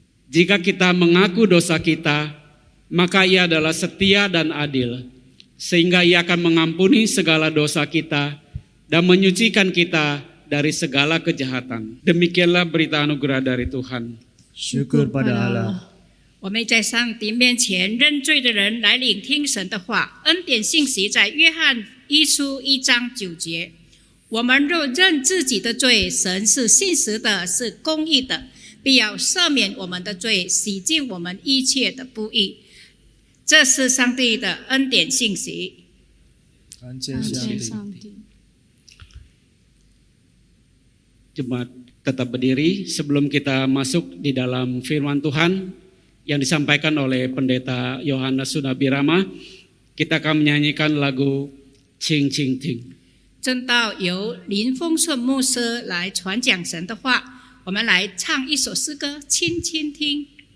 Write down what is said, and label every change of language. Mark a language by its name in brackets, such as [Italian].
[Indonesian] Jika kita mengaku dosa kita, maka Ia adalah setia dan adil, sehingga Ia akan mengampuni segala dosa kita dan menyucikan kita dari segala kejahatan. Demikianlah berita anugerah dari Tuhan. Syukur pada Allah. [Chinese] 我们在上帝面前认罪的人来聆听神的话。恩典信息在约翰一书1章9节。我们若认自己的罪，神是信实的，是公义的，必要赦免我们的罪，洗净我们一切的不义。这是上帝的恩典信息。感谢上帝。 [Indonesian] Jemaat tetap berdiri sebelum kita masuk di dalam firman Tuhan yang disampaikan oleh Pendeta Yohanes Sunabirama. Kita akan menyanyikan lagu Cing Cing Ting. [Chinese] 正道由林丰顺牧师来传讲神的话，我们来唱一首诗歌，轻轻听。